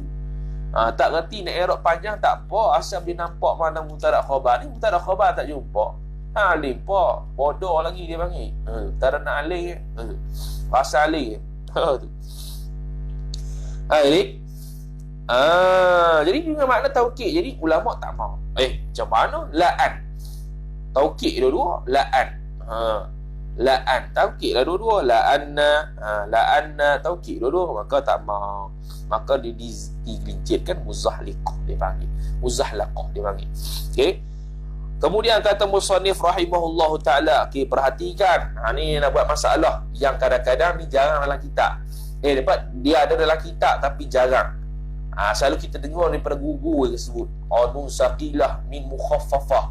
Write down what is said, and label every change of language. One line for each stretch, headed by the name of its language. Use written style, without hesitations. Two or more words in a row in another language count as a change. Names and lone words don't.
Malay: Tak ngerti nak i'rab panjang tak apa, asal dia nampak mana mubtada khabar ni, mubtada khabar tak jumpa. Alim pa, bodoh lagi dia panggil. Tak ada nak alih. Pasal alih. Tu. Jadi dengan makna taukid. Jadi ulama tak mau. Macam mana? La'an. Taukid dua-dua, la'an. la'an, taukid lah dua-dua. La'anna taukid dua-dua, maka tak mau, maka dia digelincirkan muzahliqah dia panggil, muzahlaqah dia panggil. Okey, kemudian kata musannif
Arabic: رحمه الله تعالى,
Malay: okey, perhatikan, ni nak buat masalah yang kadang-kadang ni jarang dalam kitab. Dapat dia ada dalam kitab tapi jarang. Selalu kita dengar daripada guru dia sebut nun saqilah min mukhaffafah.